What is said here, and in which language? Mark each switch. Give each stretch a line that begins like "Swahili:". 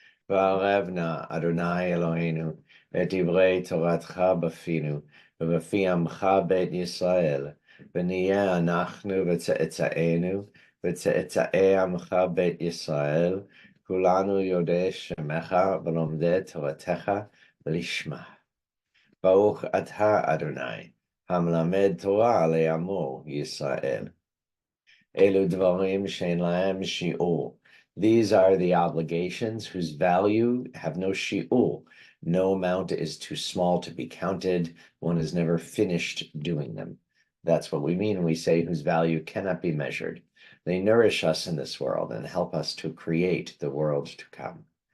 Hebrew: V'arev na Adonai Eloheinu, v'divrei Toratcha b'finu, v'b'fi amcha beit Yisrael, v'niyeh anachnu v'tze'etzaenu, וצאצאי עמך בית ישראל, כולנו יודעי שמך ולומדי תורתך לשמה. ברוך אתה אדוני, המלמד תורה לעמו ישראל. אלו דברים שאין להם שיעור.
English: These are the obligations whose value have no shi'ur. No amount is too small to be counted. One is never finished doing them. That's what we mean when we say whose value cannot be measured. They nourish us in this world and help us to create the world to come.